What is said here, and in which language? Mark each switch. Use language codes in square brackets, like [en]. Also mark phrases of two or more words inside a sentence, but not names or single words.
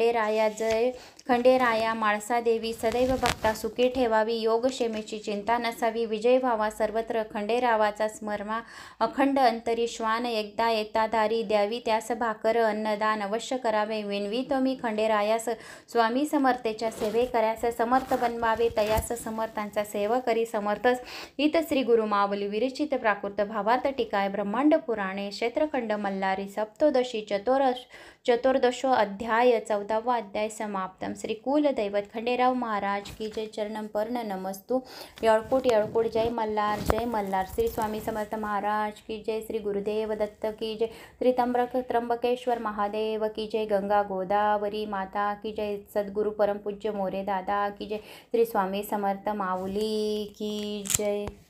[mr] खंडेराया माळसा देवी सदैव भक्ता सुखी ठेवावी योगक्षेमेची चिंता नसावी विजय व्हावा सर्वत्र खंडेरावाचा स्मरमा अखंड अंतरी श्वान एकदा येता दारी द्यावी त्यास भाकर अन्नदान अवश्य करावे विनवितो मी खंडेरायास स्वामी समर्थेच्या सेवे करास समर्थ बनवावे तयास समर्थांचा सेवा करी समर्थस हित श्री गुरु मावली विरचित [sa] प्राकृत भावार्थ टीकाय ब्रह्मांड पुराणे क्षेत्रखंड मल्हारी सप्तोदशी चतुर्दशो अध्याय [mr] 14वा अध्याय समाप्तम श्री कुल दैवत खंडेराव महाराज [hi] की जय [sa] चरणम पर्ण नमस्तु [mr] येळकूट येळकूट जय मल्हार श्री स्वामी समर्थ महाराज [hi] की जय [mr] श्री गुरुदेव दत्त [hi] की जय [mr] श्री त्र्यंबकेश्वर महादेव [hi] की जय [mr] गंगा गोदावरी माता [hi] की जय [mr] सद्गुरु परमपूज्य मोरे दादा [hi] की जय [mr] श्री स्वामी समर्थ माऊली [hi] की जय।